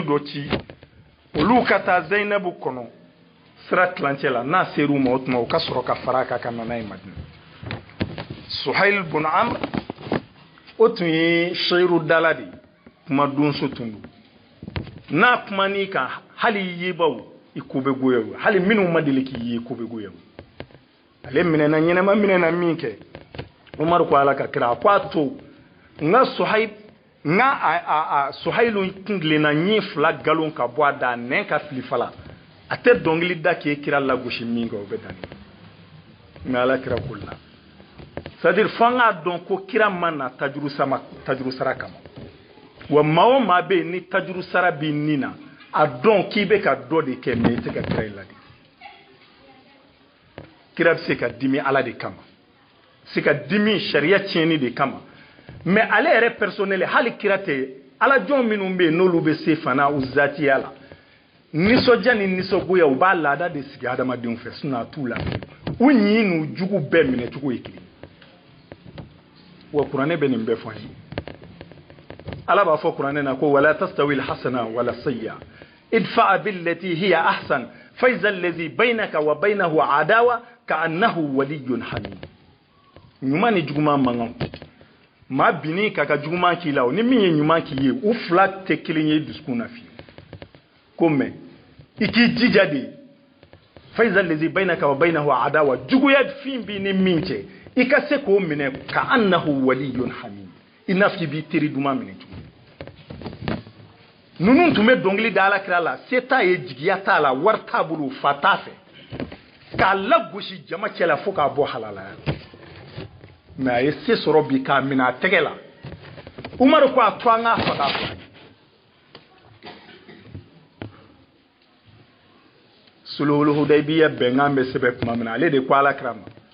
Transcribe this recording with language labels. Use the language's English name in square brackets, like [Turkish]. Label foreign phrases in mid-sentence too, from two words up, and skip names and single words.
[Bambara] dɔ ci olu ka taa Zainabu kɔnɔ sira tilancɛ la n'a ser'u ma o tuma u ka sɔrɔ ka fara ka ka na n'a ye Madina Suhail bun Amr o tun ye seyiru dala de kuma donso tun don n'a kuma n'i kan hali i yebaw i ko bɛ goya u hali minnu ma deli k'i ye ko bɛ goya u ale minɛna ɲɛnɛma minɛna min kɛ Umaru ko ala ka kira a ko a to n ka Suhailu kuntilenna ɲi 2 galon ka bɔ a da nɛn ka fili fala a tɛ dɔnkili da k'e kira lagosi min kɛ o bɛ danni nka ala kira ko la c'est-à-dire fo an k'a dɔn ko kira ma na tajuru sara kama wa maa o maa bɛ yen ni tajuru sara b'i nin na a dɔn k'i bɛ ka dɔ de kɛ mais i tɛ ka kira i ladi kira bɛ se ka dimi ala de kama se ka dimi sariya tiɲɛni de kama mais ale yɛrɛ personnel hali kira tɛ ala jɔn minnu bɛ yen n'olu bɛ se fana u zatiya la nisɔndiya ni nisɔngoya u b'a laada de sigi adamadenw fɛ sinon a t'u la u ɲi n'u jugu bɛɛ minɛ cogo ye kelen wa kuranɛ bɛ nin bɛɛ fɔ an ye ala b'a fɔ kuranɛ na ko [Arabic] ولا تستوي الحسنة ولا السيئة ادفع بالتي هي أحسن فإذا الذي بينك وبينه عداوة كأنه ولي حميم [Bambara] ɲuman ni juguman mankan maa binni ka juguman k'i la ni min ye ɲuman k'i ye u fila tɛ kelen ye dusukun na fiyewu ko mɛ i k'i jija de [Arabic] فإذا الذي بينك وبينه عداوة [Bambara] juguya fin bi ni min cɛ i ka se k'o minɛ [Arabic] كأنه ولي حميم [Bambara] i n'a fɔ i b'i teri duman minɛ cogo ninnu tun bɛ dɔnkili da alakira la se t'a ye jigiya t'a la wari t'a bolo fa t'a fɛ k'a lagosi jama cɛ la fo k'a bɔ halalaya mais a ye se sɔrɔ bi k'a minɛ a tɛgɛ la umaru ko a to an k'a faga sulhul hudaybiya bɛnkan bɛ sɛbɛn tuma min na ale de ko alakira ma